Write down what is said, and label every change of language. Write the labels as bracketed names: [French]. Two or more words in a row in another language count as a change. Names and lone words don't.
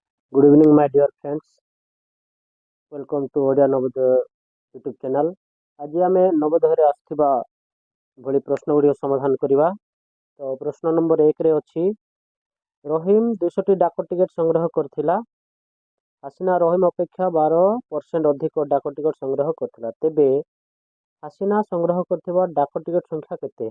[English] Good evening, my dear friends. Welcome to Odia Navodaya YouTube channel. [Odia] ଆଜି ଆମେ ନବୋଦୟରେ ଆସିଥିବା ଭଳି ପ୍ରଶ୍ନ ଗୁଡ଼ିକ ସମାଧାନ କରିବା। ତ ପ୍ରଶ୍ନ ନମ୍ବର 1ରେ ଅଛି, ରହିମ 200ଟି ଡାକ ଟିକେଟ ସଂଗ୍ରହ କରିଥିଲା। ହାସିନା ରହିମ ଅପେକ୍ଷା 12% ଅଧିକ ଡାକ ଟିକେଟ ସଂଗ୍ରହ କରିଥିଲା। ତେବେ ହାସିନା ସଂଗ୍ରହ କରିଥିବା ଡାକ ଟିକେଟ ସଂଖ୍ୟା କେତେ?